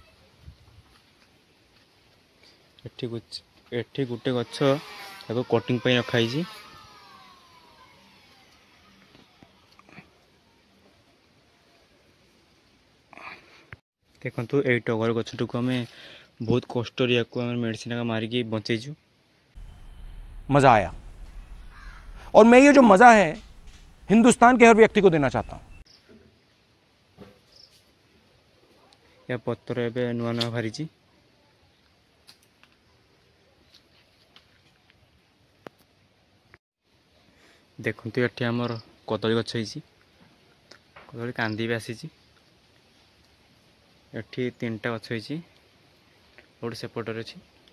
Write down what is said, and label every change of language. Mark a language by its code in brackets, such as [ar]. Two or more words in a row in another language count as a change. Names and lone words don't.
[or] ଏଠି ଗୋଟେ ଗଛ ତାକୁ କଟିଂ ପାଇଁ ରଖା ହେଇଛି। ଦେଖନ୍ତୁ ଏଇ ଟଗର ଗଛଟିକୁ ଆମେ ବହୁତ କଷ୍ଟରେ ୟାକୁ ଆମେ ମେଡ଼ିସିନ ମାରିକି ବଞ୍ଚେଇଛୁ। [hi] मजा आया और मैं ये जो मजा है हिंदुस्तान के हर व्यक्ति को देना चाहता हूं। [or] ୟା ପତ୍ର ଏବେ ନୂଆ ନୂଆ ବାହାରିଛି। ଦେଖନ୍ତୁ ଏଠି ଆମର କଦଳୀ ଗଛ ହେଇଛି, କଦଳୀ କାନ୍ଦି ବି ଆସିଛି। ଏଠି 3ଟା ଗଛ ହେଇଛି, ଗୋଟେ ସେପଟରେ ଅଛି।